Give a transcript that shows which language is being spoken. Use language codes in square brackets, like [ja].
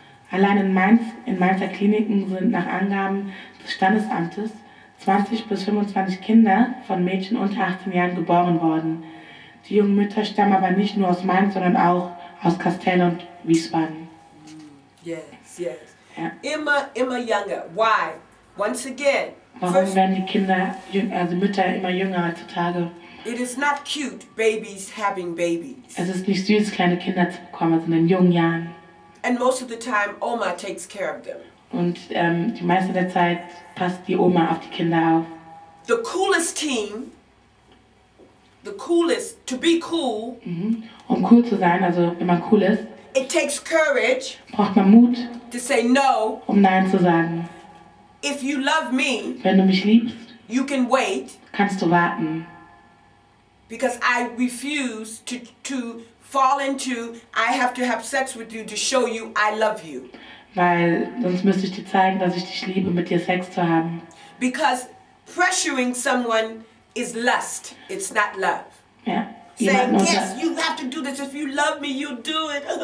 [de] Allein in Mainzer Kliniken sind nach Angaben des Standesamtes 20 bis 25 Kinder von Mädchen unter 18 Jahren geboren worden. Die jungen Mütter stammen aber nicht nur aus Mainz, sondern auch aus Kastell und Wiesbaden. [en] Yes, yes. [de] Ja. Immer [en] younger. Why? Once again. [de] Warum werden die Mütter immer jünger heutzutage? [en] It is not cute, babies having babies. [de] Es ist nicht süß, kleine Kinder zu bekommen, also in den jungen Jahren. [en] And most of the time, Oma takes care of them. [de] Und die meiste der Zeit passt die Oma auf die Kinder auf. [en] The coolest team, to be cool. [de] Um cool zu sein, also wenn man cool ist, [en] it takes courage. [de] Braucht man Mut, [en] to say no. [de] Um Nein zu sagen. [en] If you love me, [de] wenn du mich liebst, [en] you can wait. [de] Kannst du warten. [en] Because I refuse to fall into, I have to have sex with you to show you I love you. [de] Weil sonst müsste ich dir zeigen, dass ich dich liebe, mit dir Sex zu haben. [en] Because pressuring someone is lust, it's not love. [de] Ja. [en] Saying, yes, you have to do this. If you love me, you do it.